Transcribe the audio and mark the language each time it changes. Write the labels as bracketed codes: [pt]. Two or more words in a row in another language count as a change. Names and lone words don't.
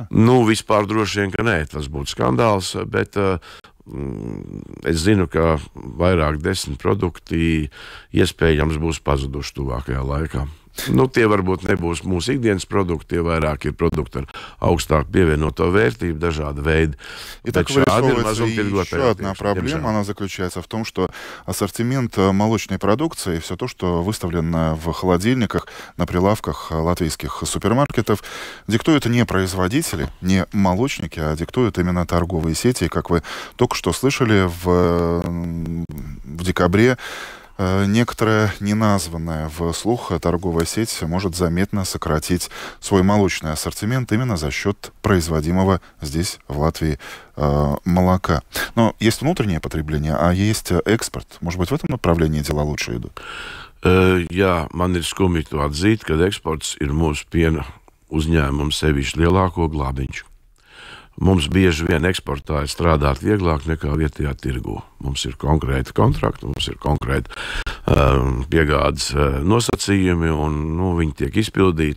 [lv] Vispār droši vien, ka nē, tas būtu skandāls, bet es zinu, ka vairāk 10 produkti iespējams būs pazuduši tuvākajā laikā. Tie varbūt nebūs mūsu ikdienas продукты, tie vairāk ir продукты ar augstāku pievienoto vērtību, dažādi veidi. [ru] И так вырисовывается еще одна проблема, она заключается в том, что ассортимент молочной продукции, все то, что выставлено в холодильниках, на прилавках латвийских супермаркетов, диктуют не производители, не молочники, а диктуют именно торговые сети. И, как вы только что слышали, в декабре некоторая неназванная вслух торговая сеть может заметно сократить свой молочный ассортимент именно за счет производимого здесь, в Латвии, молока. Но есть внутреннее потребление, а есть экспорт. Может быть, в этом направлении дела лучше идут? [lv] Jā, man ir skumji to atzīt, ka eksports ir mūsu piena uzņēmuma sevišķi lielāko glābiņš. Mums bieži vien eksportā ir strādāt vieglāk nekā vietējā tirgu. Mums ir konkrēti kontrakti, mums ir konkrēti piegādes nosacījumi, un viņi tiek izpildīti.